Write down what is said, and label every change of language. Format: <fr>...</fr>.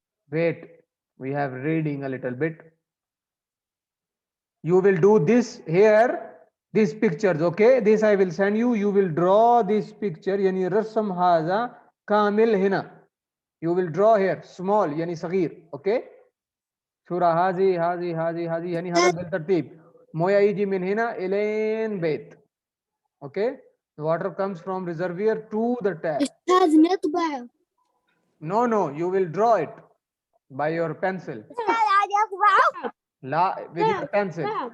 <en>Wait, we have reading a little bit. You will do this here, these pictures, okay? This I will send you. You will draw this picture.</en> <ar>يعني رسم هذا كامل هنا.</ar> <en>You will draw here small</en> <ar>يعني صغير,</ar> <en>okay?</en> <ar>صورة هذه يعني هذا بالترتيب. مويه يجي من هنا إلين بيت.</ar> <en>Okay? The water comes from reservoir to the tap.</en> <ar>أستاذ نطبع.</ar> <en>No, you will draw it by your pencil.</en> <ar>أستاذ عادي أطبعه. لا,</ar> <en>with your pencil.</en>